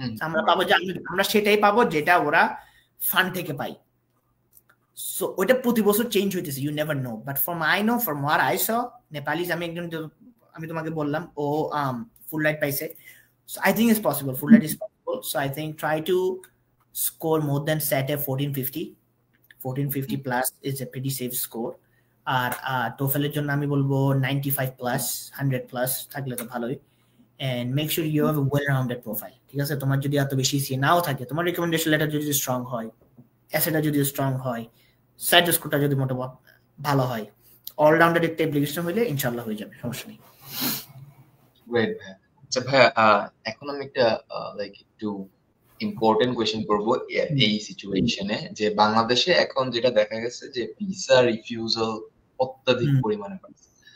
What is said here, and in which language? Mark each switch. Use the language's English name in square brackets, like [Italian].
[Bangla] আমরা পাবো যে আমরা সেটাই পাবো যেটা ওরা ফান্ড থেকে পাই। সো ওইটা প্রতি বছর চেঞ্জ হইতেছে, [English] You never know. But from I know, from what I saw, [Bangla] Nepalese, আমি একজন, আমি তোমাকে বললাম ও ফুল রাইড পাইছে। [English] So I think it's possible, full ride is possible. So I think try to score more than SAT 1450 plus is a pretty safe score. [Bangla] আর TOEFL এর জন্য আমি বলবো 95 plus 100 plus থাকলে তো ভালোই। [English] and make sure you have a well rounded profile, [Bangla] ঠিক আছে? তোমার যদি এত বেশি সি নাও থাকে, তোমার রিকমেন্ডেশন লেটার যদি স্ট্রং হয়, এসএটা যদি স্ট্রং হয়, SAT স্কোরটা যদি মোটামুটি ভালো হয়, অলরাউন্ডার একটা অ্যাপ্লিকেশন হইলে ইনশাআল্লাহ হয়ে যাবে, সমস্যা নেই। গ্রেট ভাই। আচ্ছা ভাই, এখন আমি একটা লাইক একটু ইম্পর্টেন্ট কোয়েশ্চেন করবো এই সিচুয়েশনে, যে বাংলাদেশে এখন যেটা দেখা গেছে যে ভিসা রিফিউজাল অত্যাধিক পরিমাণে বাড়ছে।